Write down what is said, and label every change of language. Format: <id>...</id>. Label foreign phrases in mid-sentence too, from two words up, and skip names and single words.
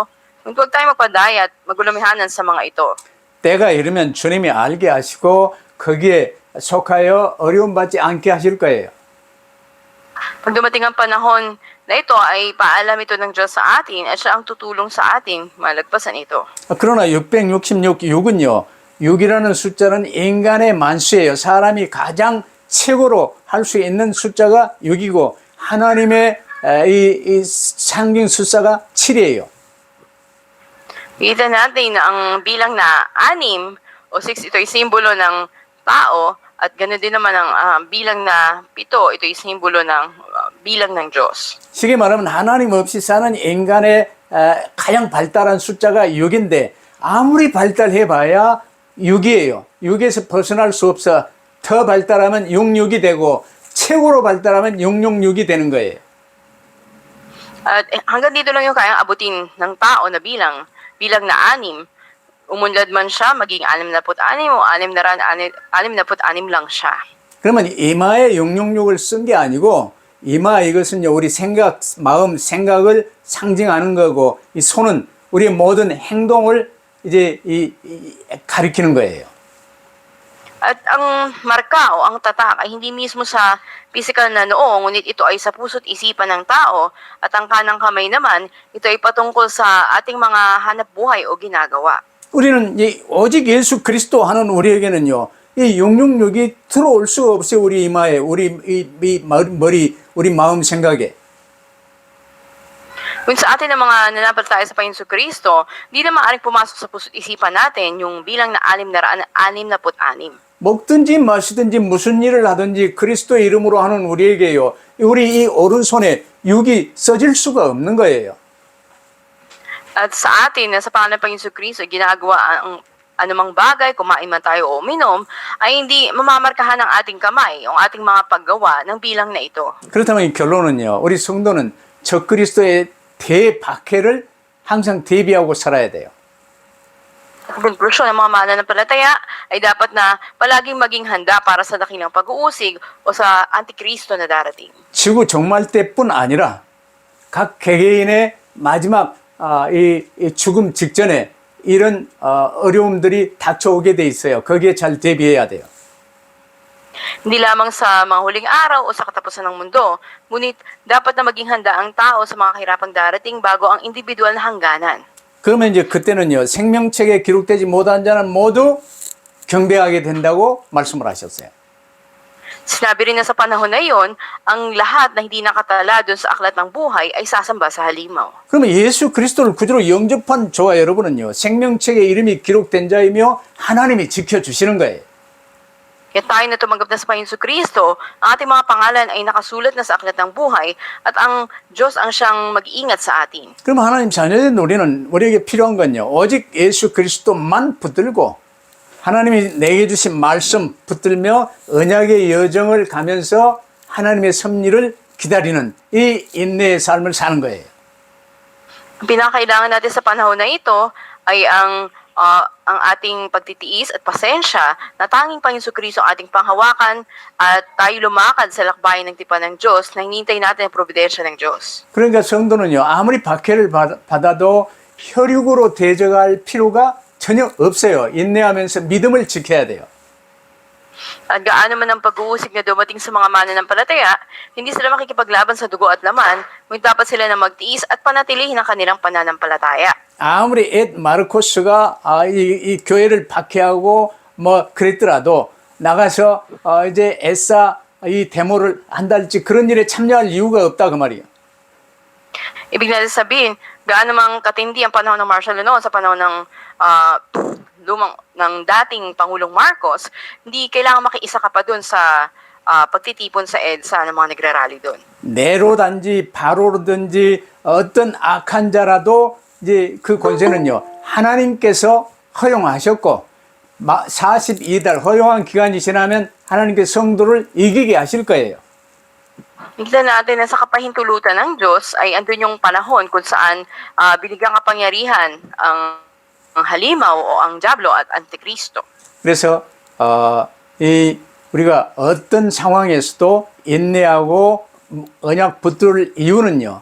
<tl>Huwag tayo magpadaya at magulumihanan sa mga ito.</tl> <ko>때가 이르면 주님이 알게 하시고 거기에 속하여 어려움 받지 않게 하실 거예요.</ko> <tl>Pag dumating ang panahon na ito ay paalam ito ng Diyos sa atin at siya ang tutulong sa ating malagpasan ito.</tl> <ko>그러나 666, 6은요. 6이라는 숫자는 인간의 만수예요. 사람이 가장 최고로 할 수 있는 숫자가 6이고 하나님의 이 상징 숫자가 7이에요.</ko> <tl>Kita natin na ang bilang na 6 o 6, ito ay simbolo ng tao at ganoon din naman ang bilang na 7, ito ay simbolo ng bilang ng Diyos.</tl> <ko>쉽게 말하면 하나님 없이 사는 인간의 가장 발달한 숫자가 6인데 아무리 발달해봐야 6이에요. 6에서 벗어날 수 없어. 더 발달하면 66이 되고 최고로 발달하면 666이 되는 거예요.</ko> <tl>At hanggang dito lang yung kayang abutin ng tao na bilang na 6. Umunlad man siya, maging 66 o 66 lang siya.</tl> <ko>그러면 이마에 666을 쓴 게 아니고 이마 이것은요 우리 생각, 마음, 생각을 상징하는 거고 이 손은 우리의 모든 행동을 이제 가리키는 거예요.</ko> <tl>At ang marka o ang tatak ay hindi mismo sa physical na noo, ngunit ito ay sa puso't isipan ng tao. At ang kanang kamay naman, ito ay patungkol sa ating mga hanap buhay o ginagawa.</tl> <ko>우리는 오직 예수 그리스도 하는 우리에게는요 이 666이 들어올 수가 없어요. 우리 이마에, 우리 이 머리, 우리 마음 생각에.</ko> <tl>Kung sa atin ng mga nanampalataya sa Panginoon Kristo, di na maaaring pumasok sa puso't isipan natin yung bilang na 666.</tl> <ko>먹든지 마시든지 무슨 일을 하든지 그리스도의 이름으로 하는 우리에게요. 우리 이 오른손에 6이 써질 수가 없는 거예요.</ko> <tl>At sa atin, na sa pangalan ng Panginoon Kristo, ginagawa ang anumang bagay, kumain man tayo o uminom, ay hindi mamamarkahan ng ating kamay, ang ating mga paggawa ng bilang na ito.</tl> <ko>그렇다면 이 결론은요. 우리 성도는 저 그리스도의 대박해를 항상 대비하고 살아야 돼요.</ko> <tl>Ang konklusyon ng mga mananampalataya ay dapat na palaging maging handa para sa dakilang pag-uusig o sa Antikristo na darating.</tl> <ko>지구 종말 때뿐 아니라 각 개개인의 마지막 이 죽음 직전에 이런 어려움들이 닥쳐오게 돼 있어요. 거기에 잘 대비해야 돼요.</ko> <tl>Hindi lamang sa mga huling araw o sa katapusan ng mundo, ngunit dapat na maging handa ang tao sa mga kahirapang darating bago ang individual na hangganan.</tl> <ko>그러면 이제 그때는요, 생명책에 기록되지 못한 자는 모두 경배하게 된다고 말씀을 하셨어요.</ko> <tl>Sinabi rin na sa panahon na iyon, ang lahat na hindi nakatala doon sa aklat ng buhay ay sasamba sa halimaw.</tl> <ko>그러면 예수 그리스도를 구주로 영접한 저와 여러분은요, 생명책에 이름이 기록된 자이며 하나님이 지켜주시는 거예요.</ko> <tl>Kaya tayo na tumanggap na sa Panginoon Kristo, ang ating mga pangalan ay nakasulat na sa aklat ng buhay at ang Diyos ang siyang mag-iingat sa atin.</tl> <ko>그럼 하나님 자녀된 우리는 우리에게 필요한 건요, 오직 예수 그리스도만 붙들고 하나님이 내게 주신 말씀 붙들며 언약의 여정을 가면서 하나님의 섭리를 기다리는 이 인내의 삶을 사는 거예요.</ko> <tl>Ang pinakailangan natin sa panahon na ito ay ang ating pagtitiis at pasensya na tanging Panginoon Kristo ang ating panghawakan at tayo lumakad sa lakbayan ng tipan ng Diyos na hinintay natin ang providensya ng Diyos.</tl> <ko>그러니까 성도는요, 아무리 박해를 받아도 혈육으로 대적할 필요가 전혀 없어요. 인내하면서 믿음을 지켜야 돼요.</ko> <tl>At gaano man ang pag-uusig na dumating sa mga mananampalataya, hindi sila makikipaglaban sa dugo at laman, ngunit dapat sila na magtiis at panatilihin ang kanilang pananampalataya.</tl> <ko>아무리 마르코스가 이 교회를 박해하고 뭐 그랬더라도 나가서 이제 애써 이 데모를 한달치 그런 일에 참여할 이유가 없다 그 말이에요.</ko> <tl>Ibig natin sabihin, gaano mang katindi ang panahon ng</tl> <en>martial law</en> <tl>noon sa panahon ng ng dating Pangulong Marcos, hindi kailangan makiisa ka pa doon sa pagtitipon sa EDSA ng mga nagrarally doon.</tl> <ko>네로든지 바로든지 어떤 악한 자라도 이제 그 권세는요 하나님께서 허용하셨고 42달 허용한 기간이 지나면 하나님께서 성도를 이기게 하실 거예요.</ko> <tl>Tignan natin na sa kapahintulutan ng Diyos ay andun yung panahon kung saan binigyan kapangyarihan ang halimaw o ang diablo at antikristo.</tl> <ko>그래서 우리가 어떤 상황에서도 인내하고 언약 붙들 이유는요.</ko>